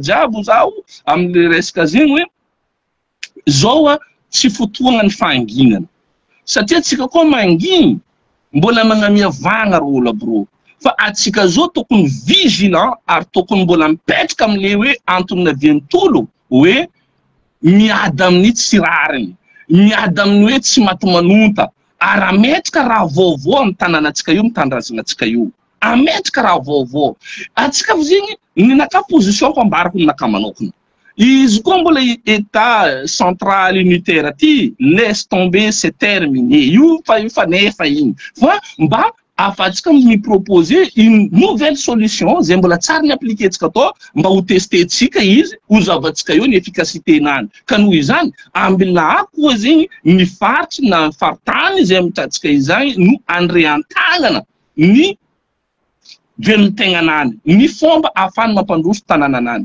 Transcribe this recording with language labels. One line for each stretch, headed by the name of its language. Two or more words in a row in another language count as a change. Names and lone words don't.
Malagasy: jiaby zao am'le resaka zegny hoe zao tsy fotoagna ny fahanginana satria atsika koa manginy mbola magnamia vagna ro olo aby ro fa atsika zao tokony vigilant ary tokony mbola mipetraka am'le hoe antony naviany tolo hoe miady amin'ny tsy rariny, miady amin'ny hoe tsy matomanonta, ary ametraka raha vaovao amin'ny tanànatsika io, mitandrazanantsika io. Ametraka raha vaovao. Atsika zegny ninaka position ko ambarako ninaka manokana. Izy koa mbola
French: état central unitaire
Malagasy: aty,
French: laisse tomber, c'est terminé.
Malagasy: Io fa nefa igny. Fa mba afatsika miproposer
French: une nouvelle solution,
Malagasy: zay mbola tsara ny appliquer-tsika to, mba ho tester-tsika izy, ho zavatsika eo ny efficacité nany. Ka noho izany, ambila koa zegny ny faritry na faritany zay amitatsika izany no andreantagnana ny velon-tegnanany, ny fomba ahafahany mampandroso tanànanany.